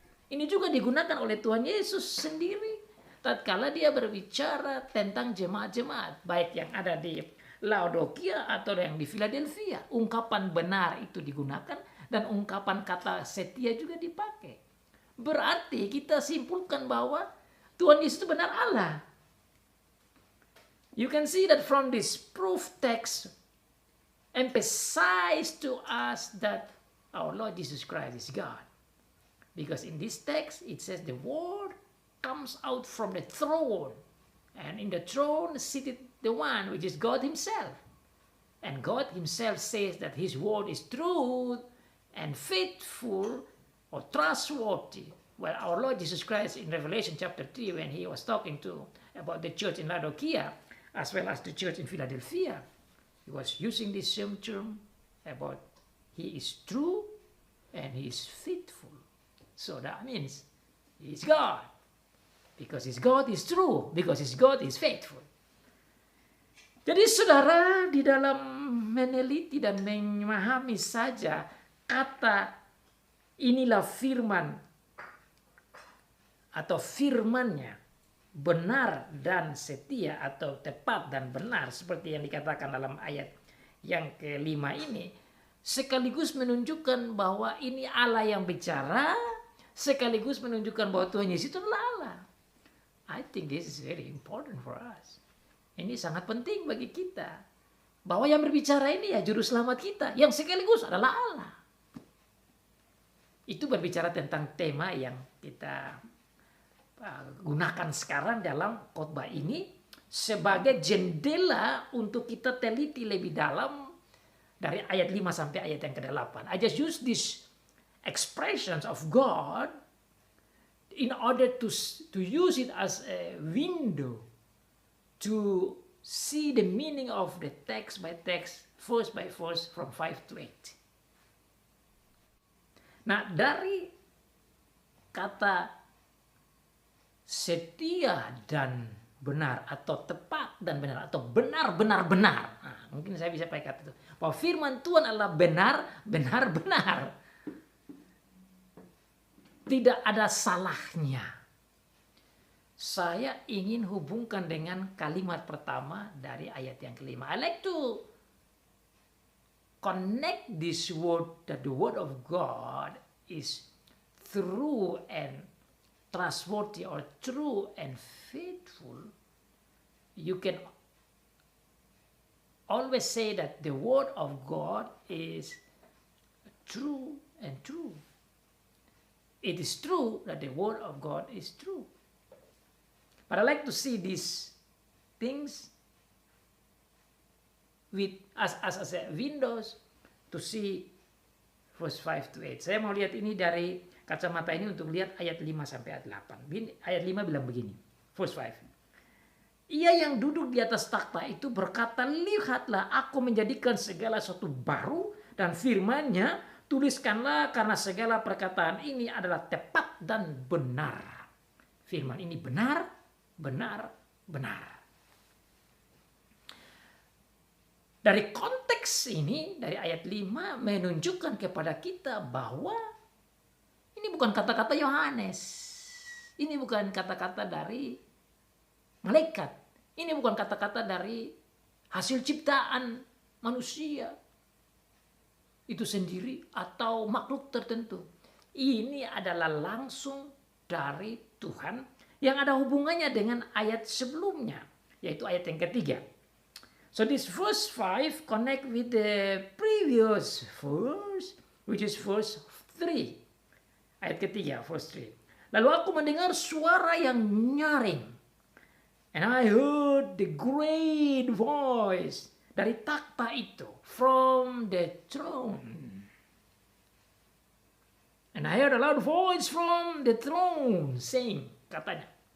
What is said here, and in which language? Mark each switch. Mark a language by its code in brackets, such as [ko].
[id] Ini juga digunakan oleh Tuhan Yesus sendiri tatkala dia berbicara tentang jemaat-jemaat, baik yang ada di Laodikia atau yang di Philadelphia. Ungkapan benar itu digunakan dan ungkapan kata setia juga dipakai. Berarti kita simpulkan bahwa Tuhan Yesus itu benar Allah. [en] You can see that from this proof text emphasize to us that our Lord Jesus Christ is God. Because in this text it says the word comes out from the throne, and in the throne seated the one which is God himself. And God himself says that his word is truth and faithful or trustworthy. Well, our Lord Jesus Christ in Revelation chapter 3, when he was talking about the church in Laodikia as well as the church in Philadelphia, he was using this same term about he is true and he is faithful. So that means he is God. Because his God is true, because his God is faithful. [id] Jadi saudara, di dalam meneliti dan memahami saja kata inilah firman atau firmannya benar dan setia atau tepat dan benar seperti yang dikatakan dalam ayat yang ke-5 ini, sekaligus menunjukkan bahwa ini Allah yang bicara, sekaligus menunjukkan bahwa Tuhan Yesus itu adalah Allah. [en] I think this is very important for us. [id] Ini sangat penting bagi kita. Bahwa yang berbicara ini ya juru selamat kita, yang sekaligus adalah Allah. Itu berbicara tentang tema yang kita gunakan sekarang dalam khotbah ini sebagai jendela untuk kita teliti lebih dalam dari ayat 5 sampai ayat yang ke-8. [en] I just use these expressions of God in order to use it as a window to see the meaning of the text by text, verse by verse from 5 to 8. [id] Nah, dari kata setia dan benar atau tepat dan benar atau benar-benar-benar. Nah, mungkin saya bisa pakai kata itu. Bahwa firman Tuhan adalah benar-benar. Tidak ada salahnya. Saya ingin hubungkan dengan kalimat pertama dari ayat yang ke-5. [en] I like to connect this word that the word of God is true and trustworthy or true and faithful. You can always say that the word of God is true and true. It is true that the word of God is true. But I like to see these things with as a windows to see verse 5 to 8. [id] Saya mau lihat ini dari kacamata ini untuk lihat ayat 5 sampai ayat 8. Ayat 5 bilang begini. [en] Verse 5. [id] Ia yang duduk di atas takhta itu berkata, lihatlah aku menjadikan segala sesuatu baru, dan firman-Nya, tuliskanlah karena segala perkataan ini adalah tepat dan benar. Firman ini benar, benar, benar. Dari konteks ini, dari ayat 5 menunjukkan kepada kita bahwa ini bukan kata-kata Yohanes. Ini bukan kata-kata dari malaikat. Ini bukan kata-kata dari hasil ciptaan manusia itu sendiri atau makhluk tertentu. Ini adalah langsung dari Tuhan yang ada hubungannya dengan ayat sebelumnya, yaitu ayat yang ketiga. [en] So this verse 5 connect with the previous verse, which is verse 3. [id] Ayat ketiga, [en] verse 3. [id] Lalu aku mendengar suara yang nyaring. [en] And I heard the great voice [id] dari takhta itu, [en] from the throne. And I heard a loud voice from the throne saying, [id] katanya.